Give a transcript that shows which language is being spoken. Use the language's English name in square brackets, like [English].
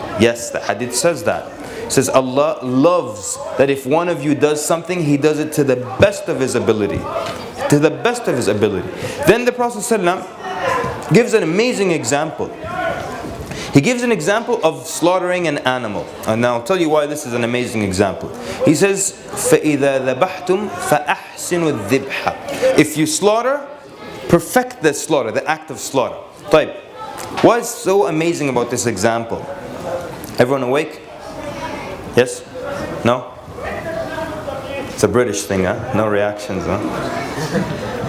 [English] Yes, the hadith says that. It says Allah loves that if one of you does something, he does it to the best of his ability. To the best of his ability. Then the Prophet ﷺ gives an amazing example. He gives an example of slaughtering an animal. And now I'll tell you why this is an amazing example. He says, [Arabic] فَإِذَا ذَبَحْتُمْ فَأَحْسِنُوا الذِّبْحَ. [English] If you slaughter, perfect the slaughter, the act of slaughter. [Arabic] طيب. [English] What is so amazing about this example? Everyone awake? Yes? No? It's a British thing, huh? No reactions, huh?